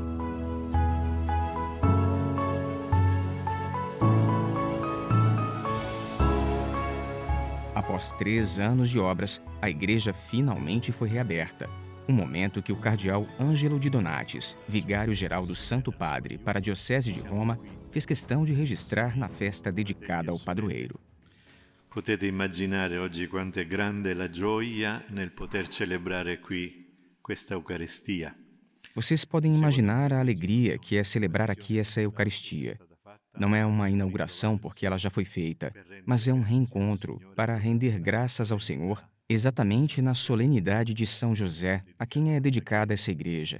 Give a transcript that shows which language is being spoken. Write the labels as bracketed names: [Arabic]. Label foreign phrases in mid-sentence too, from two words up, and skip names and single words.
[Portuguese] Após 3 anos de obras, a igreja finalmente foi reaberta. Um momento que o cardeal Ângelo de Donatis, vigário-geral do Santo Padre para a Diocese de Roma, fez questão de registrar na festa dedicada ao padroeiro. [Italian] Potete immaginare oggi quanto è grande la gioia nel poter celebrare qui questa Eucaristia. [Portuguese] Vocês podem imaginar a alegria que é celebrar aqui essa Eucaristia. Não é uma inauguração porque ela já foi feita, mas é um reencontro para render graças ao Senhor exatamente na solenidade de São José, a quem é dedicada essa igreja.